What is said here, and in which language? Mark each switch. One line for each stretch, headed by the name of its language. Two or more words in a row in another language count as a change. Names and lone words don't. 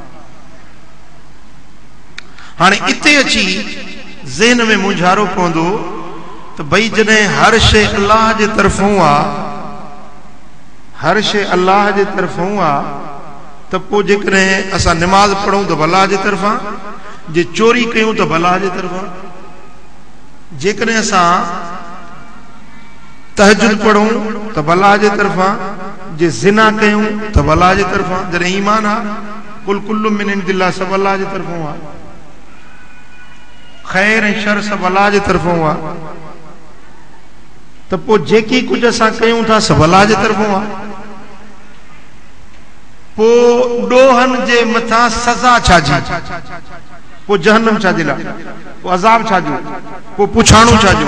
Sindhi: हाणे इते अची ज़हन में मुंझारो पवंदो त भई जॾहिं हर शइ अल्लाह जे तरफ़ां आहे, हर शइ अल्लाह जे तरफ़ां आहे, त पोइ जेकॾहिं असां निमाज़ पढ़ूं त अल्लाह जे तरफ़ां, जे चोरी कयूं त अल्लाह जे तरफ़ां, जेकॾहिं असां तहज्जुद पढ़ूं त अल्लाह जे तरफ़ां, जे ज़िना कयूं त अल्लाह जे तरफ़ां। जॾहिं ईमान आहे
Arabic: كل كل من عند الله,
Sindhi: सभु अल्लाह जे तरफ़ां आहे। खैर ऐं शर सभु अल्लाह जे तरफ़ां आहे। त पोइ जेकी कुझु असां कयूं था सभु अल्लाह जे तरफ़ां आहे। पोइ ॾोहनि जे मथां सज़ा छाजी, पोइ जहन्नम छाजे लाइ, पोइ अज़ाब छाजो, पोइ पुछाणो छाजो।